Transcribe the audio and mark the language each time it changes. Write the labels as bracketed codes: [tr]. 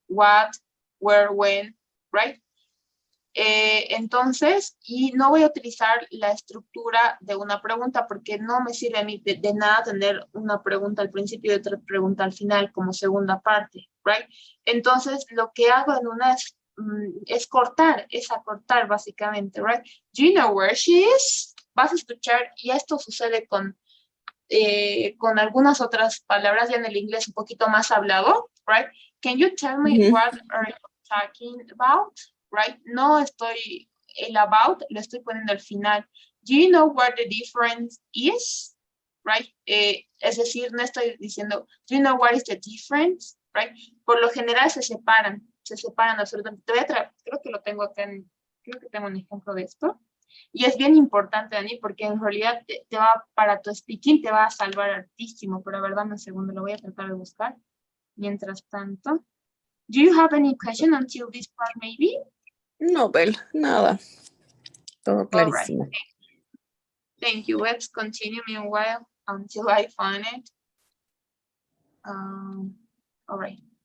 [es] What, where, when, right? Entonces, y no voy a utilizar la estructura de una pregunta porque no me sirve a mí de nada tener una pregunta al principio y otra pregunta al final como segunda parte, right? Entonces, lo que hago en una es cortar, es acortar básicamente, right? [en] Do you know where she is? [es] Vas a escuchar, y esto sucede con algunas otras palabras ya en el inglés un poquito más hablado, right? [en] Can you tell me what are you talking about? Right? [es] No estoy, el about lo estoy poniendo al final. [en] Do you know what the difference is? [es] Right? Es decir, no estoy diciendo, [en] do you know what is the difference? [es] Right? Por lo general se separan absolutamente. Creo que lo tengo acá, creo que tengo un ejemplo de esto. Y es bien importante, Dani, porque en realidad te va, para tu speaking, te va a salvar hartísimo. Pero a ver, dame un segundo, lo voy a tratar de buscar. Mientras tanto. [en] Do you have any question until this part, maybe? [es] No, Bel, nada. Todo [en] All right. [es] clarísimo. [en] Thank you. Let's continue meanwhile until I find it. All right.